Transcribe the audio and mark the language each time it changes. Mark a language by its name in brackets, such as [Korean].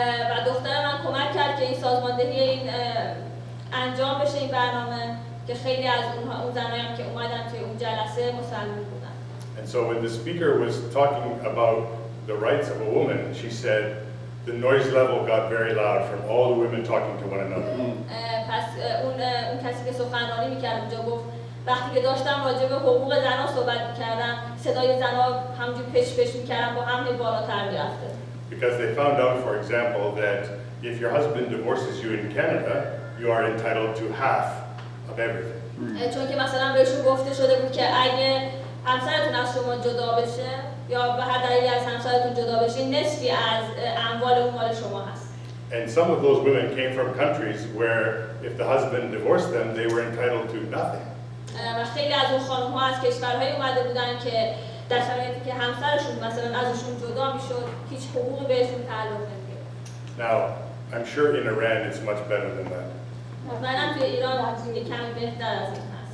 [Persian] و دختر من کمک کرد که این سازماندهی این انجام بشه این برنامه که خیلی از اون زنایی هم که اومدن توی اون جلسه مسلمان بودن. [English] And so when the speaker was talking about the rights of a woman, she said the noise level got very loud from all the women talking to one another. [Persian] پس اون کسی که سخنرانی می‌کرد اونجا گفت وقتی که داشتم راجع به حقوق زن‌ها صحبت می‌کردم صدای زن‌ها همونجوری پش می‌کردن با هم بالاتر می‌رفته. [English] Because they found out, for example, that if your husband divorces you in Canada, you are entitled to half of everything. [Persian] چون که مثلا بهشون گفته شده بود که اگه همسرتون از شما جدا بشه یا به هر دلیلی از همسرتون جدا بشه نصفی از اموال اون مال شما هست. [English] And some of those women came from countries where if the husband divorced them, they were entitled to nothing. [Persian] و خیلی از اون خانم‌ها از کشورهای اومده بودن که در شرایطی که همسرشون مثلا ازشون جدا میشد هیچ حقوقی بهشون تعلق نمی‌گرفت. [English] Now, I'm sure in Iran it's much better than that. [Persian] مطمئنم توی ایران یه کمی بهتر از این هست.